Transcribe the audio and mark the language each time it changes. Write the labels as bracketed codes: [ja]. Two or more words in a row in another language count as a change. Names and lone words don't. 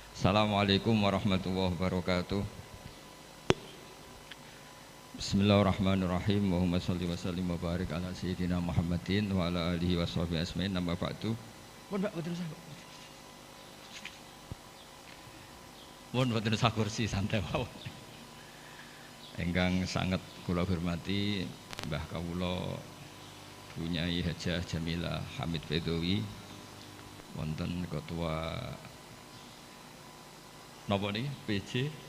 [ar] السلام عليكم ورحمة الله وبركاته. بسم الله الرحمن الرحيم. اللهم صل وسلم وبارك على سيدنا محمد وعلى آله وصحبه أجمعين. أما بعد. [jv] Boten usah kursi santai mawon. Ingkang sanget kula hormati Mbah kawula Bunyai Hajah Jamilah Hamid Bedowi, wonten ketua napa niki PJ?